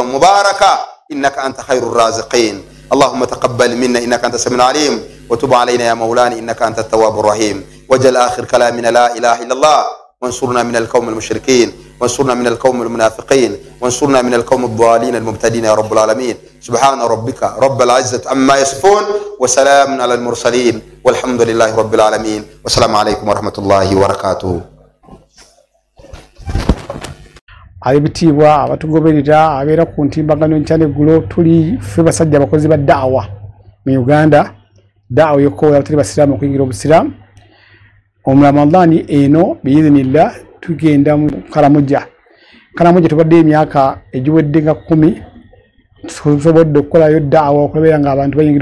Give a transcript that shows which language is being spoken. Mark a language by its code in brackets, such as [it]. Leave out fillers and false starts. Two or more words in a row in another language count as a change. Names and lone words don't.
[ar] مباركا انك انت خير الرازقين اللهم تقبل منا انك انت السميع العليم وتب علينا يا مولانا انك انت التواب الرحيم وجل اخر كلامنا لا اله الا الله وانصرنا من القوم المشركين وانصرنا من القوم المنافقين وانصرنا من القوم الضالين المبتدين يا رب العالمين سبحان ربك رب العزة عما يصفون وسلام على المرسلين والحمد لله رب العالمين والسلام عليكم ورحمة الله وبركاته [lg] abitibwa abatugoberera abeera ku ntimbagano nkyane gulo tuli ffe basajja abakozi ba daawa mu Uganda daawa yokola abatali basiraamu okuyingira obusiraamu omuramadaani eno biizinillah tugenda mu Karamoja tubadde emyaka egiwedde nga 10 tusobodde okukolayo daawa okulabira nga abantu bayingira